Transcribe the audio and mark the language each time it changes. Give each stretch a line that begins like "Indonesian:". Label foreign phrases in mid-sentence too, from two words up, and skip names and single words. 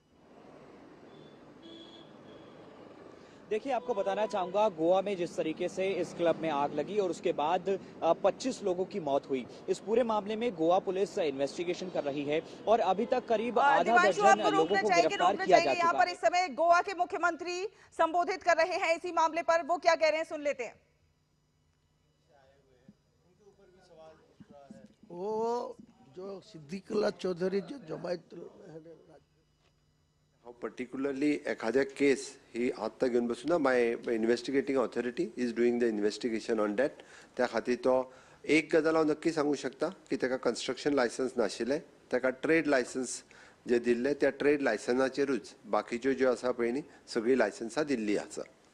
Hindi: देखिए, आपको बताना चाहूंगा, गोवा में जिस तरीके से इस क्लब में आग लगी और उसके बाद 25 लोगों की मौत हुई, इस पूरे मामले में गोवा पुलिस इन्वेस्टिगेशन कर रही है और अभी तक करीब आधा दर्जन लोगों को गिरफ्तार किया जा चुका है। यहाँ पर इस समय गोवा के मुख्यमंत्री संबोधित कर रहे हैं इसी मामले पर, वो क्या कह रहे हैं सुन लेते हैं। वो जो सिद्दीकुल्ला चौधरी जो जमायत
Konkani: पर्टिक्युलरली एखाद्या केस ही आत्ता घेवन बसूं ना,
English: My investigating authority is doing the investigation on that.
Konkani: त्या खातीर तो एक गजाल हांव नक्की सांगूंक शकता की ताका
English: construction license
Konkani: नाशिल्लें, ताका
English: trade license
Konkani: जे दिल्ले त्या ट्रेड लायसन्साचेरूच बाकीच्यो ज्यो आसा पळय न्ही सगळी लायसन्सां दिल्ली आसा.